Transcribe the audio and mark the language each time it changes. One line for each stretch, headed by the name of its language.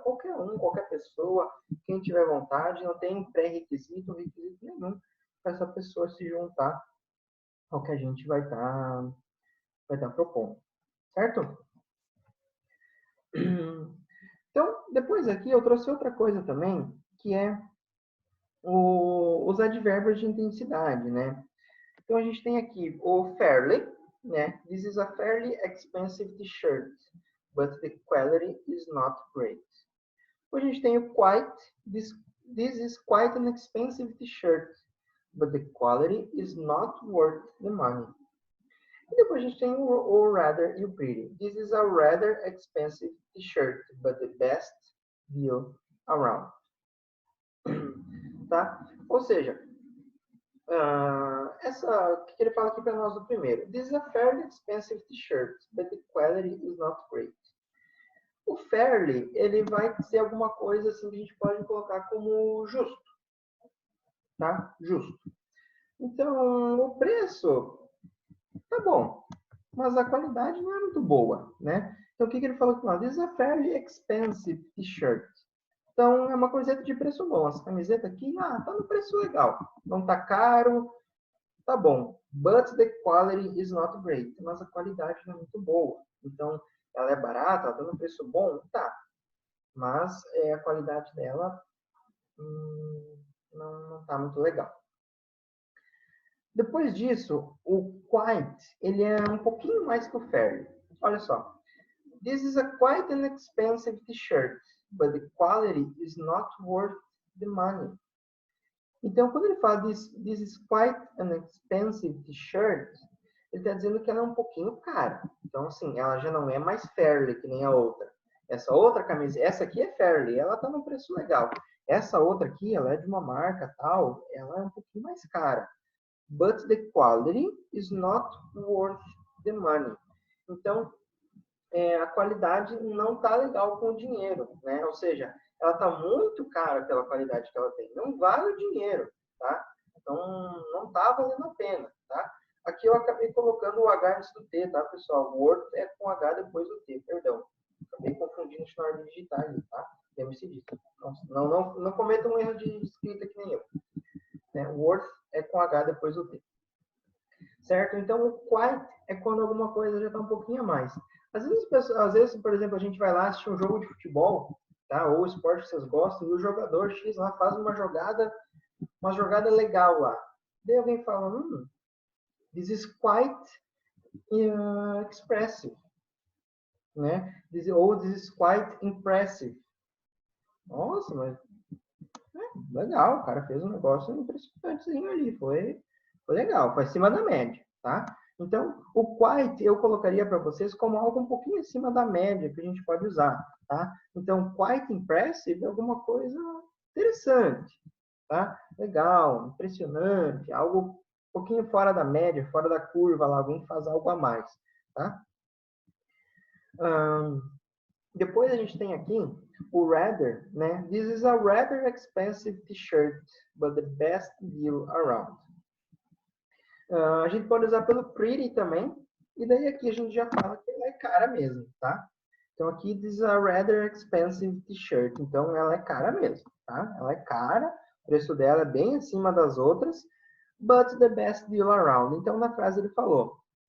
Portuguese: Qualquer um, qualquer pessoa, quem tiver vontade, não tem pré-requisito, requisito nenhum para essa pessoa se juntar ao que a gente vai estar propondo. Certo? Então, depois aqui eu trouxe outra coisa também, que é os advérbios de intensidade, né? Então, a gente tem aqui o fairly, né?
English: This is a fairly expensive t-shirt, but the quality is not great.
Portuguese: Depois a gente tem o
English: quite, this is quite an expensive t-shirt, but the quality is not worth the money.
Portuguese: E depois a gente tem o rather e o pretty.
English: This is a rather expensive t-shirt, but the best deal around.
Portuguese: Tá? Ou seja, o que ele fala aqui para nós do primeiro?
English: This is a fairly expensive t-shirt, but the quality is not great.
Portuguese: O fairly, ele vai ser alguma coisa assim que a gente pode colocar como justo. Tá? Justo. Então, o preço tá bom, mas a qualidade não é muito boa, né? Então, o que ele falou aqui?
English: This is a fairly expensive t-shirt.
Portuguese: Então, é uma camiseta de preço bom. Essa camiseta aqui, tá no preço legal. Não tá caro, tá bom.
English: But the quality is not great.
Portuguese: Mas a qualidade não é muito boa. Então, ela é barata, ela tá no preço bom? Tá. Mas a qualidade dela não tá muito legal. Depois disso, o quite, ele é um pouquinho mais que o fairly. Olha só.
English: This is a quite an expensive t-shirt, but the quality is not worth the money.
Portuguese: Então, quando ele fala
English: this is quite an expensive t-shirt,
Portuguese: ele está dizendo que ela é um pouquinho cara. Então, assim, ela já não é mais fairly que nem a outra. Essa outra camisa, essa aqui é fairly, ela está num preço legal. Essa outra aqui, ela é de uma marca tal, ela é um pouquinho mais cara.
English: But the quality is not worth the money.
Portuguese: Então, a qualidade não está legal com o dinheiro, né? Ou seja, ela está muito cara pela qualidade que ela tem. Não vale o dinheiro, tá? Então, não está valendo a pena, tá? Aqui eu acabei colocando o H antes do T, tá, pessoal? O Word é com H depois do T, perdão. Acabei confundindo na hora de digitar ali, tá? Lembre-se disso. Não cometa um erro de escrita que nem eu. Né? O Word é com H depois do T. Certo? Então, o quite é quando alguma coisa já está um pouquinho a mais. Às vezes, por exemplo, a gente vai lá assistir um jogo de futebol, tá? Ou esporte que vocês gostam, e o jogador X lá faz uma jogada legal lá. Daí alguém fala,
English: this is quite expressive, né? This is quite impressive.
Portuguese: Nossa, mas legal, o cara fez um negócio impressionantezinho ali, foi legal, foi acima da média, tá? Então, o quite eu colocaria para vocês como algo um pouquinho acima da média que a gente pode usar, tá? Então, quite impressive é alguma coisa interessante, tá? Legal, impressionante, algo um pouquinho fora da média, fora da curva, lá, alguém faz algo a mais, tá? Depois a gente tem aqui o rather, né?
English: This is a rather expensive t-shirt, but the best deal around.
Portuguese: A gente pode usar pelo pretty também, e daí aqui a gente já fala que ela é cara mesmo, tá? Então aqui
English: this is a rather expensive t-shirt,
Portuguese: então ela é cara mesmo, tá? Ela é cara, o preço dela é bem acima das outras,
English: but the best deal around.
Portuguese: Então na frase ele falou,